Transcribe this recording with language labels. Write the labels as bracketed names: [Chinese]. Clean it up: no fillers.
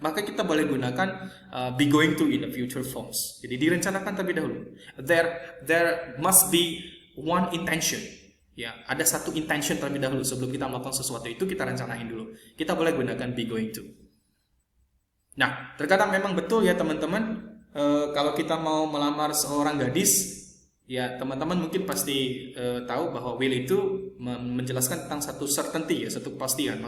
[Indonesian] Maka kita boleh gunakan be going to in the future forms. Jadi direncanakan terlebih dahulu. [English] There must be one intention. [Indonesian] Ya, ada satu intention terlebih dahulu sebelum kita melakukan sesuatu itu kita rencanain dulu. Kita boleh gunakan be going to. Nah, terkadang memang betul ya teman-teman, kalau kita mau melamar seorang gadis, ya teman-teman mungkin pasti tahu bahwa will itu menjelaskan tentang satu certainty ya, satu kepastian.